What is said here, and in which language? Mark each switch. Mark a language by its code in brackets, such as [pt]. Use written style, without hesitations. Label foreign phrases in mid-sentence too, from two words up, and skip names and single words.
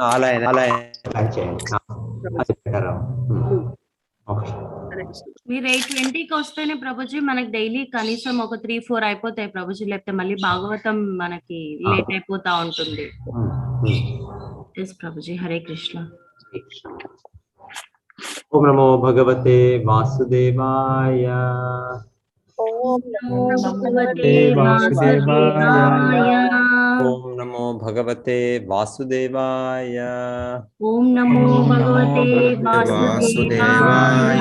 [te] మీరు 8:20కి వస్తేనే ప్రభుజీ మనకి డైలీ కనీసం ఒక 3-4 అయిపోతాయి ప్రభుజీ, లేకపోతే మళ్ళీ భాగవతం మనకి లేట్ అయిపోతా ఉంటుంది. ప్రభుజీ హరే కృష్ణ. [sa] ఓం నమో భగవతే వాసుదేవాయ. ఓం నమో భగవతే వాసుదేవాయ. ఓం నమో భగవతే వాసుదేవాయ. ఓం నమో భగవతే వాసుదేవాయ.